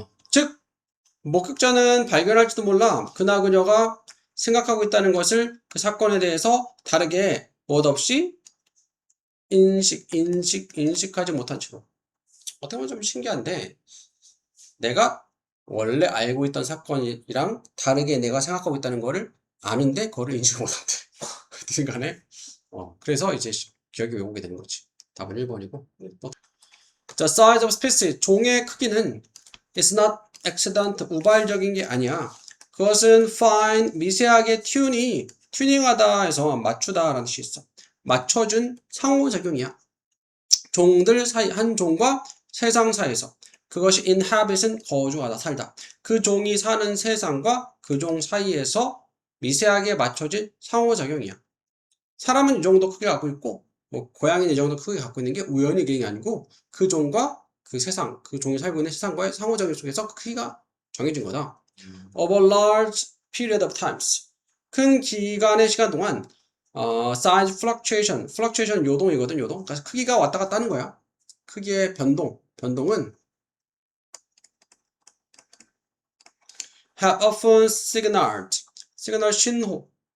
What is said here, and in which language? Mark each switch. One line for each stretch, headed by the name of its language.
Korean: 즉 목격자는 발견할지도 몰라. 그나 그녀가 생각하고 있다는 것을 그 사건에 대해서 다르게 멋없이 인식하지 못한 채로. 어떻게 보면 좀 신기한데, 내가 원래 알고 있던 사건이랑 다르게 내가 생각하고 있다는 거를 아는데, 그거를 인식 못한대. 어쨌든 간에. 그래서 이제 기억이 왜곡이 되는 거지. 답은 1번이고.
English: The size of species,
Korean: 종의 크기는
English: is not accident,
Korean: 우발적인 게 아니야. 그것은 fine, 미세하게 튜닝하다 해서 맞추다 라는 뜻이 있어. 맞춰준 상호작용이야. 종들 사이, 한 종과 세상 사이에서. 그것이 inhabit은 거주하다, 살다. 그 종이 사는 세상과 그 종 사이에서 미세하게 맞춰진 상호작용이야. 사람은 이 정도 크게 갖고 있고, 뭐 고양이는 이 정도 크게 갖고 있는 게 우연히 그런 게 아니고 그 종과 그 세상, 그 종이 살고 있는 세상과의 상호작용 속에서 그 크기가 정해진 거다.
English: Over large period of times.
Korean: 큰 기간의 시간 동안
English: size fluctuation
Korean: 요동이거든, 요동. 그래서 크기가 왔다 갔다 하는 거야. 크기의 변동은
English: have often signal
Korean: 신호.